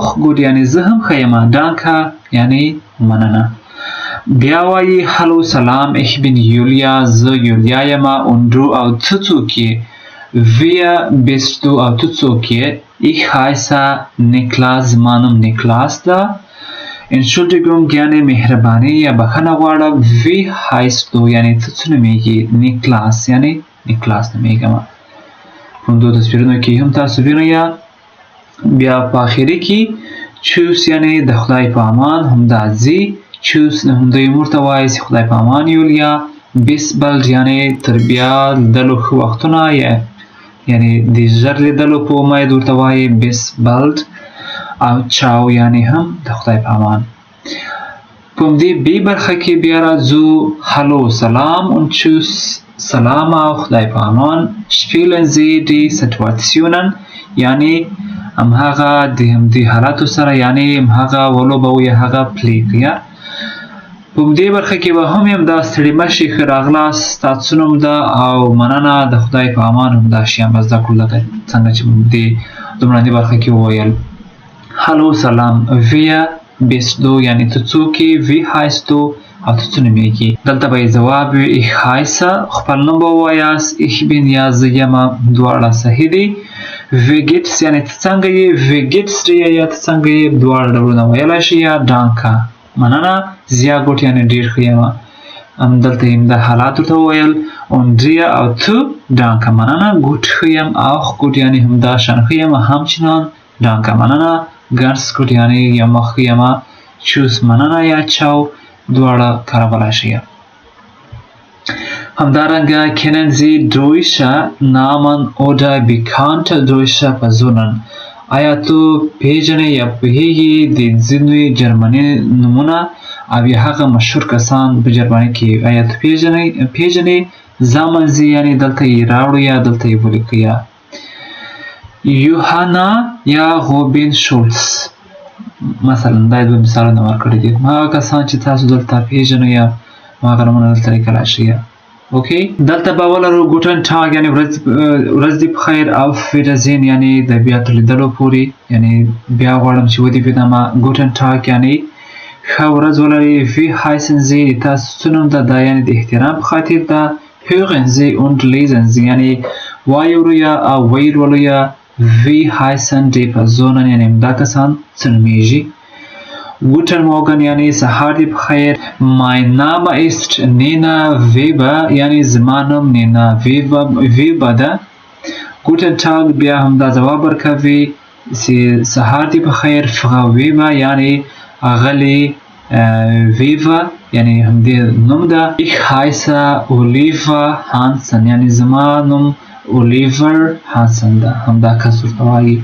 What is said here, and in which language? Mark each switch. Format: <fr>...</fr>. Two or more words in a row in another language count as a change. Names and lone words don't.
<ps>gut یعنی زه هم ښه یم Danke یعنی مننه بیا وایي هلو سلام</ps> <de>ich bin Julia</de> <ps>زه یولیا یم</ps> <de>und du</de> <ps>او ته څوک یې</ps> <de>wer bist du</de> <ps>او ته څوک یې</ps> <de>ich heiße Niklas</de> <ps>زما نوم نیکلاس ده Entschuldigung یعنی مهرباني یا بخښنه غواړم</ps> <de>wie heißt du</de> <ps>یعنی ته څه نومیږې نیکلاس یعنی نیکلاس نومیږم په همدو تصویرونو کې هم تاسو وینئ بیا په آخري کې چوس یعنی د خدای په امان همدا ځي چوس همدوی ورته وایي چې خدای په امان یولیا</ps> <de>bis bald</de> <ps>یعنی تر بیا لیدلو ښه وختونه یعنی د ژر لیدلو په امید ورته وایي</ps> <de>bis bald</de> <ps>او چاو یعنی هم د خدای په امان په همدې بي برخه کې بیا راځو هلو سلام und tschüss سلام او خدای په امان</ps> <de>spielen Sie die Situationen</de> <ps>یعنی همهغه د همدې حالاتو سره یعنی همهغه ولوبوئ هغه پلیږئ په همدې برخه کې به هم یم دا ستړي مه شئ ښه راغلاست ستاسو څه نوم ده او مننه د خدای په امان همدا شیان به زده کړو لکه څنګه چې دې لومړنۍ برخه کې وویل هلو سلام</ps> <de>wer bist du</de> <ps>یعنی ته څوک یې</ps> <de>wie heißt</de> <ps>du او ته څه نومیږې دلته به یې ځواب وي</ps> <de>ich heiße</de> <ps>خپل نوم به ووایاست</ps> <de>ich bin</de> <ps>یا زه یم دواړه صحیح دي</ps> <de>wie geht's</de> <ps>یعنی ته څنګه یې</ps> <de>wie geht's dir</de> <ps>یا ته څنګه یې دواړه ډولونه ویلی شي یا danke مننه</ps> <de>sehr gut</de> <ps>یعنی ډېر ښه یم همدلته یې د حالات ورته وویل</ps> <de>und dir</de> <ps>او ته danke مننه gut ښه یم</ps> <de>auch gut</de> <ps>یعنی همدا شان ښه یم همچنان danke مننه</ps> <de>ganz gut</de> <ps>یعنی یم ښه یم tschüss مننه یا چاو دواړه کارولای شئ همدارنګه</ps> <de>kennen Sie deutsche Namen oder bekannte deutsche Personen</de> <ps>آیا تو پیژنې یا پوهیږې د ځینو جرمني نومونه او یا هغه مشهور کسان په جرمني کې آیا تو پیژنې sammeln Sie یعنی دلته یې راوړو یا دلته یې ولیکئ یوهانا یا روبین شولز مثلا دا دوه مثالونه ورکړي دي هغه کسان چې تاسو دلته پیژنئ یا هغه نومونه دلته لیکلی شئ اوکی دلته به ولرو</ps> <de>Guten Tag</de> <ps>یعنی ورځ دې په خیر او ویډزین یعنی د بیا تر لیدلو پورې یعنی بیا غواړم چې ودې وینم</ps> <de>Guten Tag</de> <ps>یعنی ښه ورځ ولرئ</ps> <de>wie heißen Sie</de> <ps>تاسو څه نوم ده دا یعنی د احترام په خاطر ده</ps> <de>hören Sie und lesen Sie</de> <ps>یعنی وایورئ او ویلولئ</ps> <de>wie heißen die Personen</de> <ps>یعنی همدا کسان څه نومیږي</ps> <de>Guten Morgen</de> <ps>یعنی سهار دی بخیر.</ps> <de>Mein Name ist Nina Weber</de> <ps>یعنی زمانم نینا ویبا ده.</ps> <de>Guten Tag</de> <ps>بیا هم دا جواب ورکوي سهار دی بخیر Frau Weber یعنی اغلی ویوا یعنی هم دی نوم ده.</ps> <de>Ich heiße Oliver Hansen</de> <ps>یعنی زمانم اولیور هانسن ده هم دا کس ورته وایي.</ps>